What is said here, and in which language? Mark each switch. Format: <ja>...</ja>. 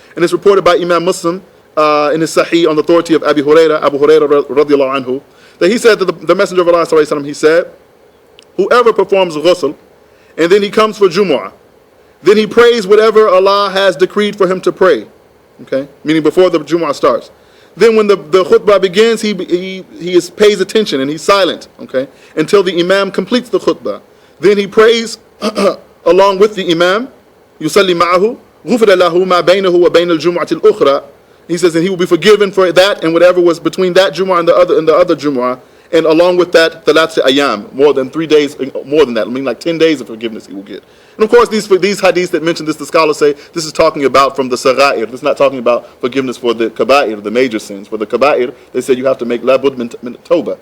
<en>And it's reported by Imam Muslim in his Sahih on the authority of Abu Hurairah radiallahu anhu, that he said that the Messenger of Allah sallallahu alaihi wasallam, he said, whoever performs ghusl, and then he comes for Jumu'ah, then he prays whatever Allah has decreed for him to pray, okay? Meaning before the Jumu'ah starts. Then when the khutbah begins, he pays attention and he's silent, okay, until the Imam completes the khutbah. Then he prays along with the Imam,</en> <ar>يُصَلِّ مَعَهُ غُفِرَ لَهُ مَا بَيْنَهُ وَبَيْنَ الْجُمْعَةِ الْأُخْرَى.</ar> <en>He says, and he will be forgiven for that and whatever was between that Jumu'ah and the other Jumu'ah, and along with that,</en> <ar>ثَلَاثِ أَيَّام,</ar> <en>more than 3 days, more than that, I mean like 10 days of forgiveness he will get. And of course, these hadiths that mention this, the scholars say, this is talking about from the Sagha'ir. This is not talking about forgiveness for the Kaba'ir, the major sins. For the Kaba'ir, they say you have to make labud min tawbah.</en>